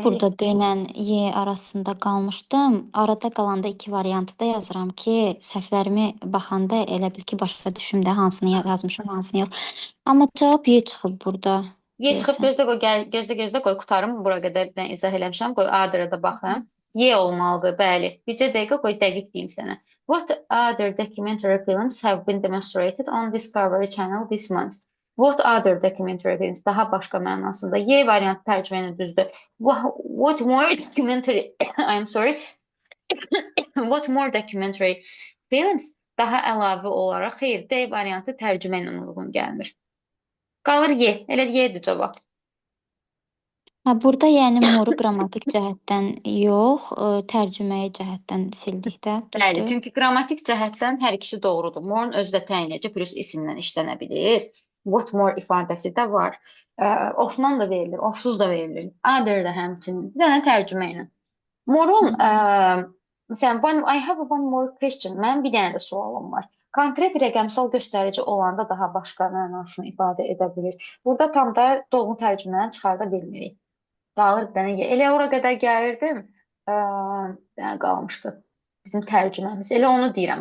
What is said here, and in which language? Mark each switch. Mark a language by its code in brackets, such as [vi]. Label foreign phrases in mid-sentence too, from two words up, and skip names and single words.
[az] burada D ilə Y arasında qalmışdım. Arada qalanda iki variantı da yazıram ki, səhvlərimi baxanda elə bil ki, başa düşüm də hansını yazmışam, hansını yox. Amma cavab Y çıxıb burada Y çıxıb deyəsən. gözlə qoy, gözlə qoy qutarım. Bura qədər də izah eləmişəm. Qoy A-dırə da baxım. Y olmalıdır, bəli. Bircə dəqiqə qoy dəqiq deyim sənə. [en] What other documentary films have been demonstrated on Discovery Channel this month? What other documentary films? [az] Daha başqa mənasında. Y variantı tərcümə ilə düzdür. [en] What more documentary I'm sorry. What more documentary films? [az] Daha əlavə olaraq xeyr, D variantı tərcümə ilə uyğun gəlmir. Qalır Y. Elə Y-dir cavab. Ha, burada yəni moru qrammatik cəhətdən yox, tərcüməyi cəhətdən sildik də, Bəli, düzdür? çünki qrammatik cəhətdən hər ikisi doğrudur. More-un özü də təyinləyici plus isimlə işlənə bilir. [en] What more [az] ifadəsi də var. Off-dan da verilir, off-suz da verilir. Other da həmçinin. Bir dənə tərcümə ilə. More-un, məsələn, [en] I have one more question. [az] Mənim bir dənə də sualım var. Konkret rəqəmsal göstərici olanda daha başqa mənasını ifadə edə bilir. Burada tam da doğru tərcüməni çıxarda bilmirik. Qalır bir dənə. Elə ora qədər gəlirdim, bir dənə qalmışdı. Bizim tərcüməmiz. Elə onu deyirəm.